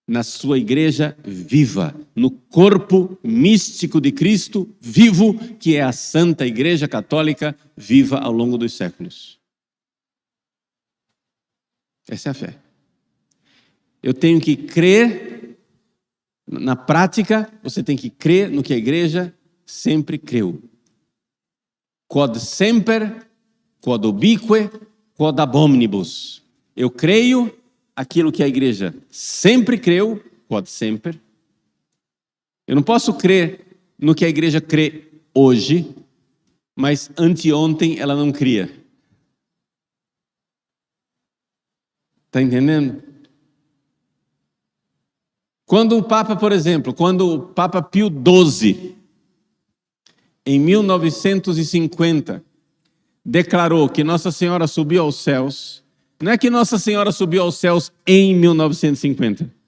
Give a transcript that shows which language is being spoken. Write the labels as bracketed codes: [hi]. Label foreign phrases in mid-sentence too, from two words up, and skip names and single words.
[pt] na sua igreja viva, no corpo místico de Cristo vivo, que é a Santa Igreja Católica viva ao longo dos séculos. Essa é a fé. Eu tenho que crer, na prática, você tem que crer no que a igreja sempre creu. [la] Quod semper, quod ubique, quod ab omnibus. [pt] Eu creio aquilo que a igreja sempre creu, [la] quod semper. [pt] Eu não posso crer no que a igreja crê hoje, mas anteontem ela não cria. Está entendendo? Quando o Papa, por exemplo, quando o Papa Pio XII, em 1950, declarou que Nossa Senhora subiu aos céus, não é que Nossa Senhora subiu aos céus em 1950.